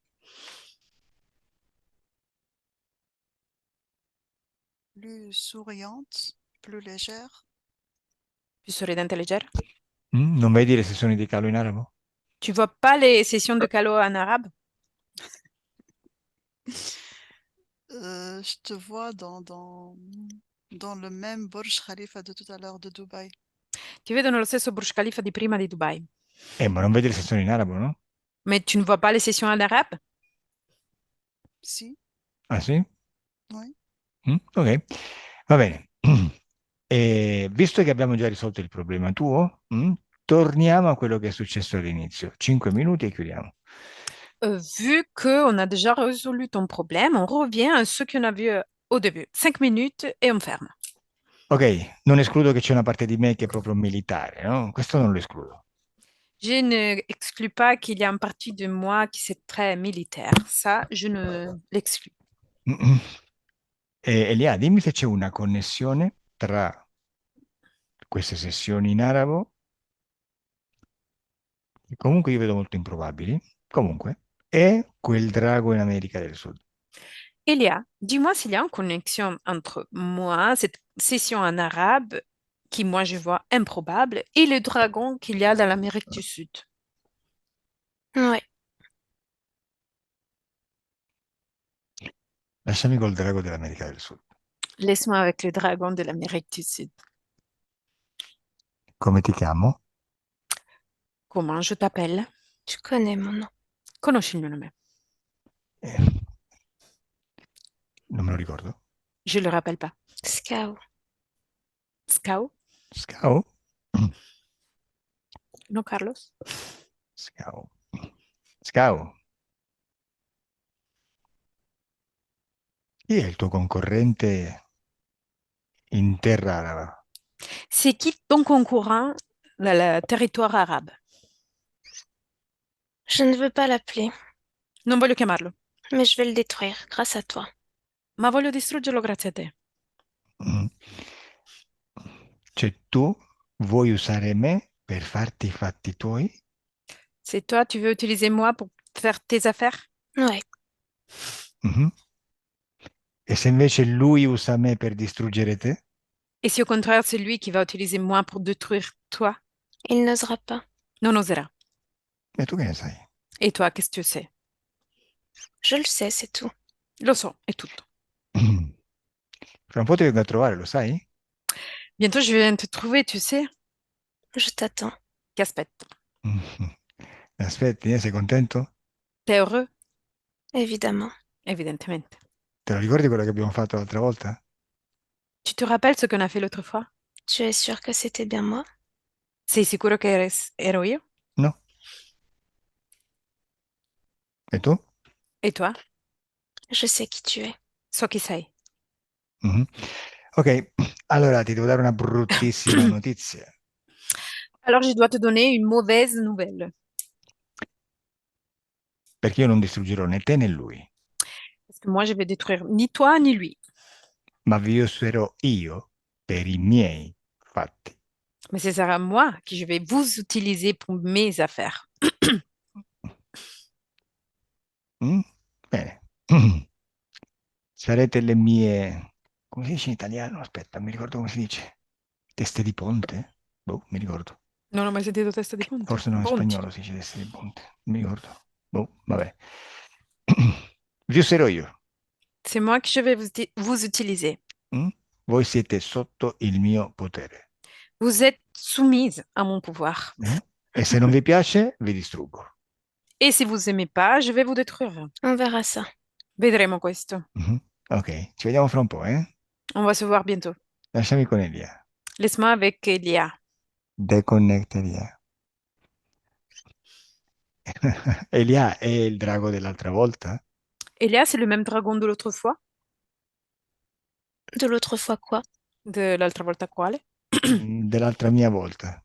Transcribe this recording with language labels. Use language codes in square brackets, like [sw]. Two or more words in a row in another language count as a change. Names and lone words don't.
[fr] Plus souriante, plus légère. [it] Plus sorridente et légère. Non vedi le sessioni di calo in arabo? [fr] Tu vois pas les sessions de calo en arabe? Je te vois dans le même Burj Khalifa de tout à l'heure de Dubaï. [it] Ti vedo nello stesso Burj Khalifa di prima di Dubai. Ma non vedi le sessioni in arabo, no? [fr] Mais tu ne vois pas les sessions en arabe? [it] Si, Ah sì? [fr] oui. [it] Ok, va bene. E visto che abbiamo già risolto il problema tuo, torniamo a quello che è successo all'inizio. 5 minuti e chiudiamo. [fr] Vu qu'on a déjà résolu ton problème, on revient à ce qu'on a vu au début. 5 minutes et on ferme. [it] Ok, non escludo che c'è una parte di me che è proprio militare, no? Questo non lo escludo. [fr] Je n'exclus pas qu'il y a une partie de moi qui c'est très militaire. Ça, je ne l'exclus. [it] Elia, dimmi se c'è una connessione tra queste sessioni in arabo, che comunque io vedo molto improbabili, comunque, e quel drago in America del Sud. Elia, [fr] dis-moi s'il y a une connexion entre moi, cette session en arabe, qui moi je vois improbable, et le dragon qu'il y a dans l'Amérique du Sud. Ouais. [it] Lasciami col drago dell'America del Sud. [fr] Laisse-moi avec le dragon de l'Amérique du Sud. [it] Come ti chiamo? [fr] Comment je t'appelle? Tu connais mon nom. [it] Conosci il mio nome? Eh, non me lo ricordo. [fr] Je le rappelle pas. [it] Scout. Scao? Scao? No, Carlos? Scao. Scao. Chi è il tuo concorrente in terra araba? [fr] C'est qui ton concurrent dans le territoire arabe? Je ne veux pas l'appeler, [it] Non voglio chiamarlo, [fr] mais je vais le détruire grâce à toi. [it] ma voglio distruggerlo grazie a te. Mm. Cioè tu vuoi usare me per farti i fatti tuoi? [fr] C'est toi, tu veux utiliser moi pour faire tes affaires? Ouais. Mhm. [it] E se invece lui usa me per distruggere te? [fr] Et si au contraire, c'est lui qui va utiliser moi pour détruire toi? Il n'osera pas. [it] Non oserà. E tu che ne sai? [fr] Et toi, qu'est-ce que tu sais? Je le sais, c'est tout. [it] Lo so, è tutto. Fra un po' ti vengo a trovare, lo sai? [fr] Bientôt, je viens te trouver, tu sais? Je t'attends. [it] Ti aspetto. Mhm. Aspetti, sei contento? [fr] T'es heureux? Évidemment. [it] Evidentemente. Te lo ricordi quello che abbiamo fatto l'altra volta? [fr] Tu te rappelles ce qu'on a fait l'autre fois? Tu es sûr que c'était bien moi? [it] Sei sicuro che ero io? No? E tu? [fr] Et toi? Je sais qui tu es. [it] So chi sei. Mhm. Ok, allora ti devo dare una bruttissima notizia. [fr] Alors, je dois te donner une mauvaise nouvelle. [it] Perché io non distruggerò né te né lui, [fr] Parce que moi, je vais détruire ni toi ni lui. [it] ma vi userò io per i miei fatti. [fr] Mais ce sera moi qui je vais vous utiliser pour mes affaires. [it] Mm? Bene. Sarete le mie... Come si dice in italiano? Aspetta, mi ricordo come si dice. Teste di ponte? Boh, mi ricordo. Non ho mai sentito testa di ponte. Forse no, in Ponti. spagnolo si dice teste di ponte. Non mi ricordo. Boh, vabbè. Vi userò io. [fr] C'est moi qui je vais vous utiliser. Mm? [it] Voi siete sotto il mio potere. [fr] Vous êtes soumise à mon pouvoir. [it] E se non vi piace, vi distruggo. [fr] Et si vous aimez pas, je vais vous détruire. On verra ça. [it] Vedremo questo. Mhm. Ok, ci vediamo fra un po', eh? [fr] On va se voir bientôt. [it] Lasciami con Elia. [fr] Laisse-moi avec Elia. [it] Deconnecta Elia. Elia è il drago dell'altra volta? [fr] Elia, c'est le même dragon de l'autre fois? De l'autre fois quoi? [it] De l'altra volta quale? Dell'altra mia volta.